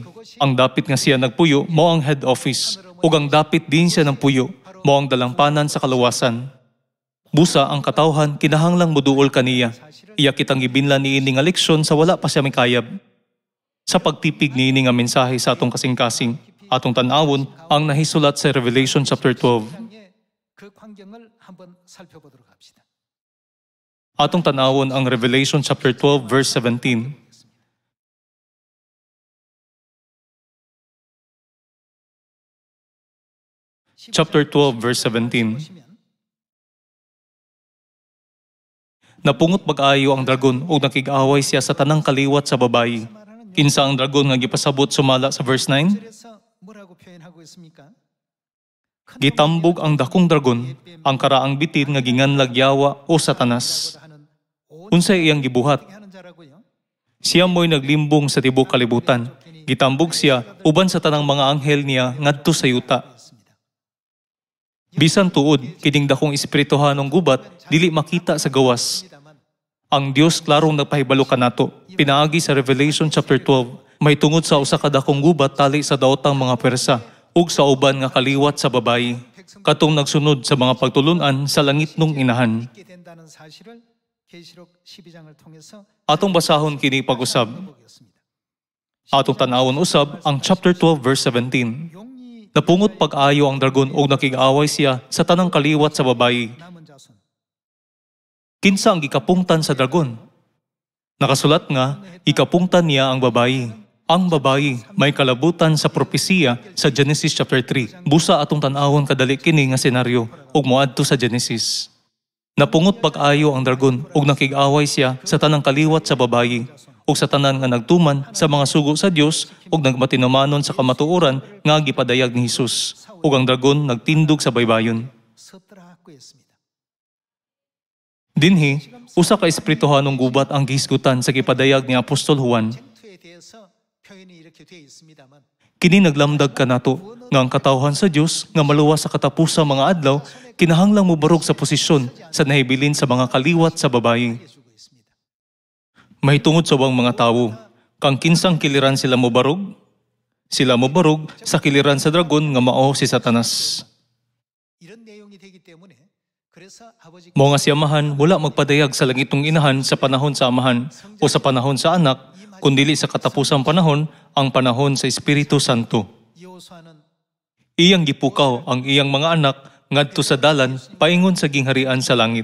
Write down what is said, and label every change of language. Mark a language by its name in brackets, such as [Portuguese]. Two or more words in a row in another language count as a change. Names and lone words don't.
[Cebuano] Ang dapit nga siya nagpuyo, mao ang [English] head office. [Cebuano] Ug ang dapit din siya ng puyo, mao ang dalangpanan sa kaluwasan. Busa ang katawhan kinahanglang moduol kaniya. Iya kitang gibinlan niini nga leksyon sa wala pa siya mikayab. Sa pagtipig niini nga mensahe sa atong kasing-kasing, atong tanawon ang nahisulat sa Revelation chapter 12. [Korean] 그 광경을 한번 살펴보도록 합시다. [Cebuano] Atong tanawon ang Revelation chapter 12 verse 17. Chapter 12 verse 17. Napungot mag-ayo ang dragon ug nakig-away siya sa tanang kaliwat sa babayi. Kinsa ang dragon nga gipasabot sumala sa verse 9? [Korean] 그래서 뭐라고 표현하고 있습니까? [Cebuano] Gitambog ang dakong dragon, ang karaang bitin nga ginganlag Yawa o Satanas. Unsay iyang gibuhat? [Korean] 하는 자라고요. [Cebuano] Siya mo'y naglimbong sa tibok kalibutan. Gitambog siya uban sa tanang mga anghel niya ngadto sa yuta. Bisan tuod, kining dakong espirituhanong gubat, dili makita sa gawas. Ang Dios klarong nagpahibalo kanato. Pinaagi sa Revelation chapter 12, may tungod sa usa ka dakong gubat tali sa daotang mga persa, ug sa uban nga kaliwat sa babayi, katong nagsunod sa mga pagtulunan sa langit nung inahan. [Korean] 있게 된다는 사실을 계시록 12장을 통해서 [Cebuano] Atong basahon kini pag-usab. [Korean] 보겠습니다. [Cebuano] Atong tanawon usab ang chapter 12 verse 17. [Korean] 용이 [Cebuano] Napungot pag-ayo ang dragon ug nakig-away siya sa tanang kaliwat sa babayi. [Korean] 남은 자손 [Cebuano] Kinsa ang gikapungtan sa dragon? Nakasulat nga, ikapungtan niya ang babayi. Ang babayi may kalabutan sa propesiya sa Genesis chapter 3. Busa atong tan-awon kadali kini nga senaryo ug moadto sa Genesis. Napungot pag-ayo ang dragon ug nakig-away siya sa tanang kaliwat sa babayi ug sa tanan nga nagtuman sa mga sugo sa Dios ug nagmatinumanon sa kamatuoran nga gipadayag ni Hesus. Ug ang dragon nagtindog sa baybayon. [Korean] 섰더라고 했습니다. [Cebuano] Dinhi, usa ka espirituhanong gubat ang gihisgutan sa gipadayag ni Apostol Juan. [Korean] 쟁투에 대해서 표현이 이렇게 되어 있습니다만 [Cebuano] Kini naglamdag kanato nga ang katawhan sa Dios nga maluwas sa katapusang mga adlaw kinahanglang mobarog sa posisyon sa nahibilin sa mga kaliwat sa babayi. [Korean] 해주고 있습니다. [Cebuano] Mahitungod sa ubang mga tawo, kang kinsang kiliran sila mobarog? Sila mobarog sa kiliran sa dragon nga mao si Satanas. [Korean] 이런 내용이 되기 때문에 그래서 아버지 [Cebuano] Mao nga si Amahan wala magpadayag sa langit ng inahan sa panahon sa Amahan o sa panahon sa anak, kundili sa katapusang panahon, ang panahon sa Espiritu Santo. [Korean] 여호수아는 [Cebuano] Iyang gipukaw ang iyang mga anak ngadto sa dalan paingon sa gingharian sa langit.